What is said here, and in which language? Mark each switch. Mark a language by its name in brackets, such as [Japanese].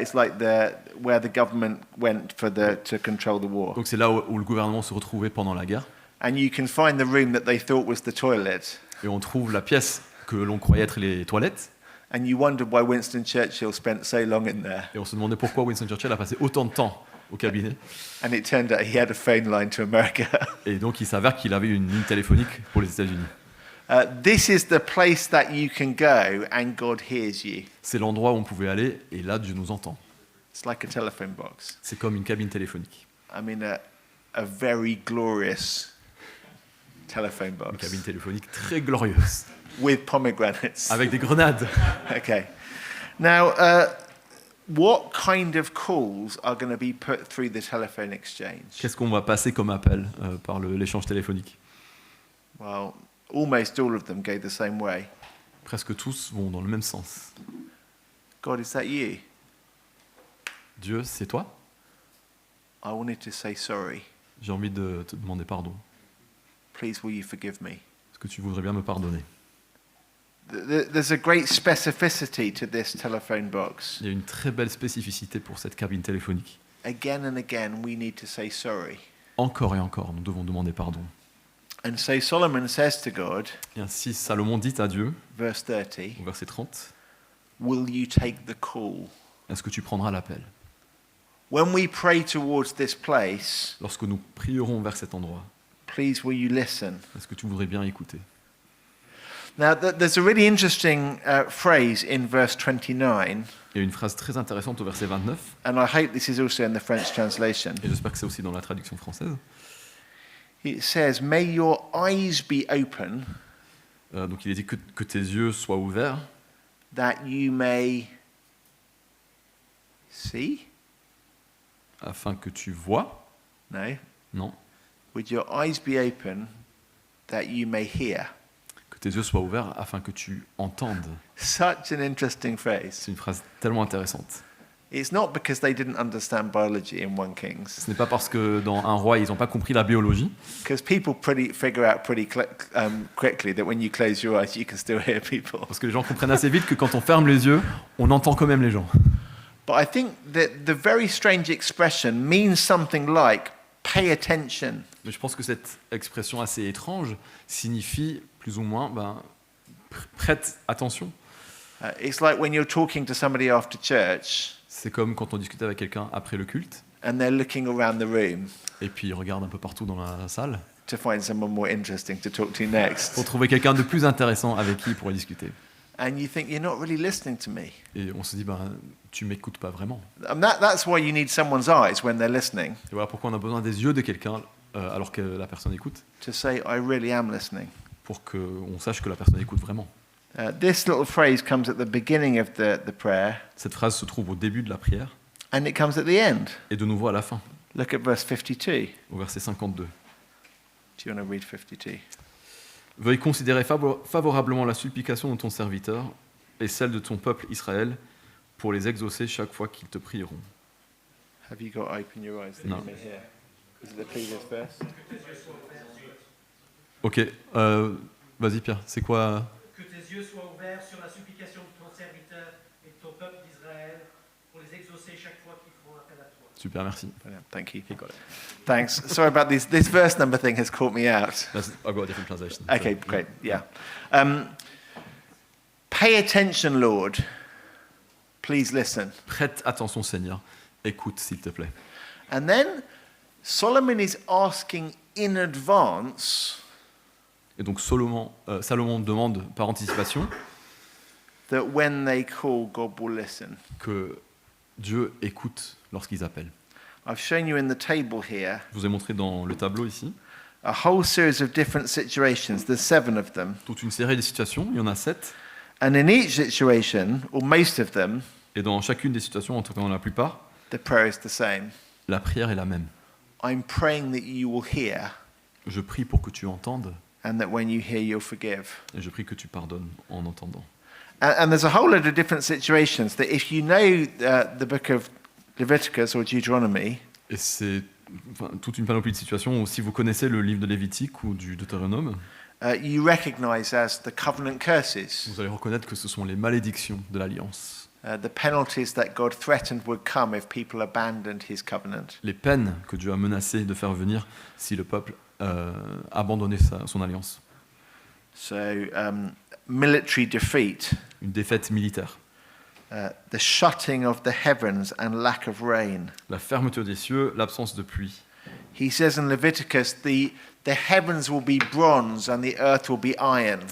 [English] it's like where the government went to control the war. [French] Donc c'est là où le gouvernement se retrouvait pendant la guerre, [English] And you can find the room that they thought was the toilet, [French] et on trouve la pièce que l'on croyait être les toilettes, [English] and you wondered why Winston Churchill spent so long in there. [French] et on se demandait pourquoi Winston Churchill a passé autant de temps au cabinet, [English] And it turned out he had a phone line to America. [French] et donc il s'avère qu'il avait une ligne téléphonique pour les États-Unis. [English] This is the place that you can go and God hears you. [French] C'est l'endroit où on pouvait aller, et là Dieu nous entend. [English] It's like a telephone box. [French] C'est comme une cabine téléphonique. [English] I mean, a very glorious telephone [French] Une [English] box [French] cabine téléphonique très glorieuse, [English] with pomegranates. [French] avec des grenades. [English] Okay. Now, what kind of calls are going to be put through the telephone exchange? [French] Qu'est-ce qu'on va passer comme appel par l'échange téléphonique? [English] Well, almost all of them go the same way. [French] Presque tous vont dans le même sens. [English] God, is that you? [French] Dieu, c'est toi? [English] I wanted to say sorry. [French] J'ai envie de te demander pardon. [English] Please, will you forgive me? [French] Est-ce que tu voudrais bien me pardonner? [English] There's a great specificity to this telephone box. [French] Il y a une très belle spécificité pour cette cabine téléphonique. [English] Again and again, we need to say sorry. [French] Encore et encore, nous devons demander pardon. [English] And so Solomon says to God, [French] Et ainsi, Salomon dit à Dieu, [English] verse 30, [French] au verset 30, [English] will you take the call? [French] est-ce que tu prendras l'appel? [English] When we pray towards this place, [French] Lorsque nous prierons vers cet endroit, [English] please will you listen? [French] est-ce que tu voudrais bien écouter? [English] Now, there's a really interesting phrase in verse 29, [French] Il y a une phrase très intéressante au verset 29, [English] and I hope this is also in the French translation. [French] et j'espère que c'est aussi dans la traduction française. [English] It says, may your eyes be open [French] Donc il est dit que tes yeux soient ouverts, [English] that you may see. [French] afin que tu vois. [English] No. [French] Non. [English] Would your eyes be open that you may hear? [French] Que tes yeux soient ouverts afin que tu entendes. [English] Such an interesting phrase. [French] C'est une phrase tellement intéressante. [English] It's not because they didn't understand biology in 1 Kings, [French] Ce n'est pas parce que dans Un roi, ils n'ont pas compris la biologie, [English] because people figure out pretty quickly that when you close your eyes, you can still hear people. [French] parce que les gens comprennent assez vite que quand on ferme les yeux, on entend quand même les gens. [English] But I think that the very strange expression means something like pay attention. [French] Mais je pense que cette expression assez étrange signifie plus ou moins prête attention. [English] It's like when you're talking to somebody after church [French] C'est comme quand on discute avec quelqu'un après le culte, [English] and they're looking around the room [French] et puis il regarde un peu partout dans la salle, [English] to find someone more interesting to talk to next. [French] pour trouver quelqu'un de plus intéressant avec qui il pourrait discuter. [English] And you think you're not really listening to me. [French] Et on se dit, tu m'écoutes pas vraiment. [English] And that's why you need someone's eyes when they're listening, [French] Et voilà pourquoi on a besoin des yeux de quelqu'un alors que la personne écoute, [English] to say, I really am listening. [French] pour qu'on sache que la personne écoute vraiment. [English] This little phrase comes at the beginning of the prayer, [French] Cette phrase se trouve au début de la prière [English] and it comes at the end. [French] et de nouveau à la fin, [English] Look at verse 52. [French] au verset 52. [English] Do you want to read 52? [French] Veuille considérer favorablement la supplication de ton serviteur et celle de ton peuple Israël pour les exaucer chaque fois qu'ils te prieront. [English] Have you got open your eyes that No. you may hear? Is it the previous verse? [French] Ok, vas-y Pierre, c'est quoi? Que tes yeux soient ouverts sur la supplication de ton serviteur et de ton peuple d'Israël pour les exaucer chaque fois qu'ils feront appel à toi. Super, merci. [English] Brilliant. Thank you. He got it. Thanks. Sorry about this. This verse number thing has caught me out. I've got a different translation. Okay, great. Yeah. Pay attention, Lord. Please listen. [French] Prête attention Seigneur, écoute s'il te plaît. [English] And then Solomon is asking in advance [French] Et donc Salomon demande par anticipation [English] that when they call, God will listen. [French] que Dieu écoute lorsqu'ils appellent. [English] I've shown you in the table here [French] Je vous ai montré dans le tableau ici [English] a whole series of different situations. There's 7 of them. [French] toute une série de situations, il y en a 7, [English] And in each situation, or most of them, [French] et dans chacune des situations, en tout cas dans la plupart, [English] the prayer is the same. [French] la prière est la même. [English] I'm praying that you will hear, [French] Je prie pour que tu entendes, [English] and that when you hear, you'll forgive. [French] et je prie que tu pardonnes en entendant. [English] And there's a whole load of different situations that if you know the book of Leviticus or Deuteronomy, [French] Et c'est toute une panoplie de situations où si vous connaissez le livre de Lévitique ou du Deutéronome, [English] you recognize as the covenant curses, [French] vous allez reconnaître que ce sont les malédictions de l'Alliance, [English] the penalties that God threatened would come if people abandoned his covenant. [French] les peines que Dieu a menacé de faire venir si le peuple abandonnait son alliance. [English] So, military defeat, [French] Une défaite militaire, [English] the shutting of the heavens and lack of rain. [French] la fermeture des cieux, l'absence de pluie. [English] He says in Leviticus, the heavens will be bronze and the earth will be iron.